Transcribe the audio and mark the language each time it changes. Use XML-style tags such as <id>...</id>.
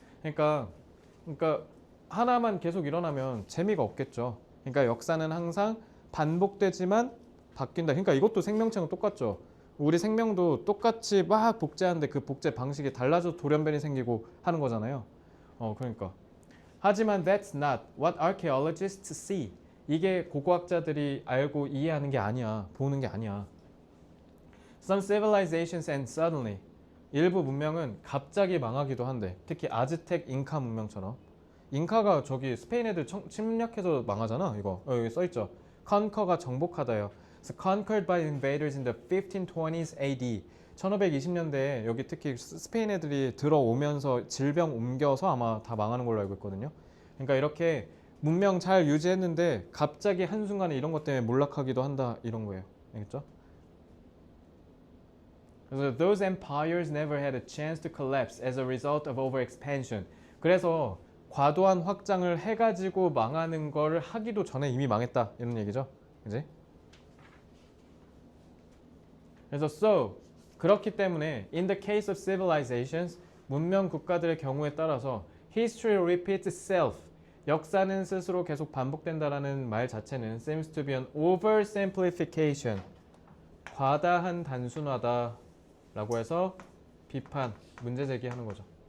<ko>그러니까 하나만 계속 일어나면 재미가 없겠죠. 그러니까 역사는 항상 반복되지만 바뀐다. 그러니까 이것도 생명체는 똑같죠. 우리 생명도 똑같이 막 복제하는데 그 복제 방식이 달라져 돌연변이 생기고 하는 거잖아요. 그러니까. 하지만</ko> <en>that's not what archaeologists see.</en> <ko>이게 고고학자들이 알고 이해하는 게 아니야. 보는 게 아니야.</ko> <en>Some civilizations end suddenly.</en> <ko>일부 문명은 갑자기 망하기도 한데 특히 아즈텍 잉카 문명처럼 잉카가 저기 스페인 애들 침략해서 망하잖아. 이거 여기 써있죠. conquer가 정복하다요.</ko> <en>So conquered by invaders in the 1520s AD.</en> <ko>1520년대에 여기 특히 스페인 애들이 들어오면서 질병 옮겨서 아마 다 망하는 걸로 알고 있거든요. 그러니까 이렇게 문명 잘 유지했는데 갑자기 한순간에 이런 것 때문에 몰락하기도 한다 이런 거예요. 알겠죠? 그래서</ko> <en>those empires never had a chance to collapse as a result of overexpansion.</en> <ko>그래서 과도한 확장을 해가지고 망하는 걸 하기도 전에 이미 망했다 이런 얘기죠. 그지? 그래서 so 그렇기 때문에</ko> <en>in the case of civilizations</en> <ko>문명 국가들의 경우에 따라서</ko> <en>history repeats itself</en> <ko>역사는 스스로 계속 반복된다라는 말 자체는</ko> <en>seems to be an oversimplification</en> <ko>과다한 단순화다라고 해서 비판 문제 제기하는 거죠.</ko>